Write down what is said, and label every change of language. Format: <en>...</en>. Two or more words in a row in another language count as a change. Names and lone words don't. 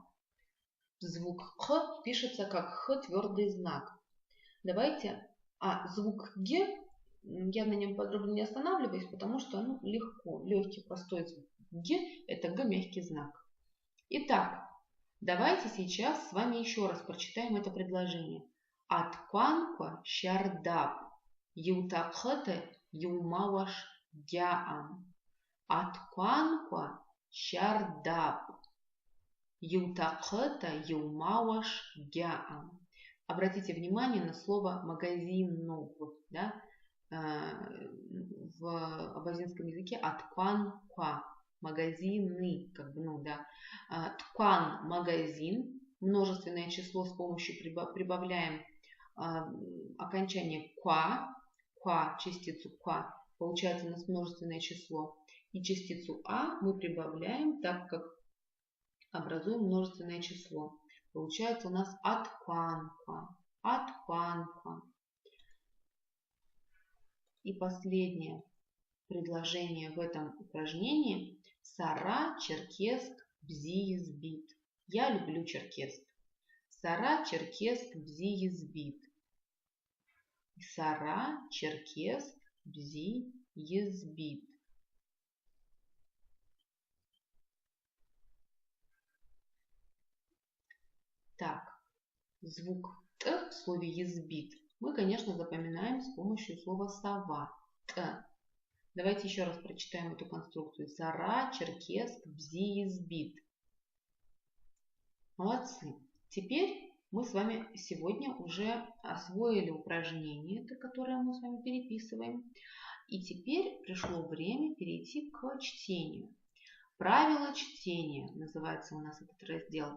<ru>Звук Х пишется как Х твердый знак. Давайте, звук Г, я на нем подробно не останавливаюсь, потому что легко, легкий, простой звук. Г это Г мягкий знак. Итак, давайте сейчас с вами еще раз прочитаем это предложение.</ru> <abq>Аткванква щардап, ютахыта юмауаш гяам. Аткванква щардап, ютахыта юмауаш гяам.</abq> <ru>Обратите внимание на слово магазин, да? В абазинском языке аткванква. Магазины, да. Ткван – магазин, множественное число с помощью прибавляем окончание ква, частицу ква, получается у нас множественное число. И частицу а мы прибавляем, так как образуем множественное число. Получается у нас аткванква, аткванква. И последнее предложение в этом упражнении.</ru> <abq>Сара, черкесск, бзи, избит.</abq> <ru>Я люблю черкесск.</ru> <abq>Сара, черкесск, бзи, избит. Сара, черкесск, бзи, избит.</abq> <ru>Так, звук Т в слове избит мы, конечно, запоминаем с помощью слова сова. Т. Давайте еще раз прочитаем эту конструкцию.</ru> <abq>Сара, черкесск, бзи, избит. Молодцы.</abq> <ru>Теперь мы с вами сегодня уже освоили упражнение, которое мы с вами переписываем. И теперь пришло время перейти к чтению. Правила чтения называется у нас этот раздел.</ru>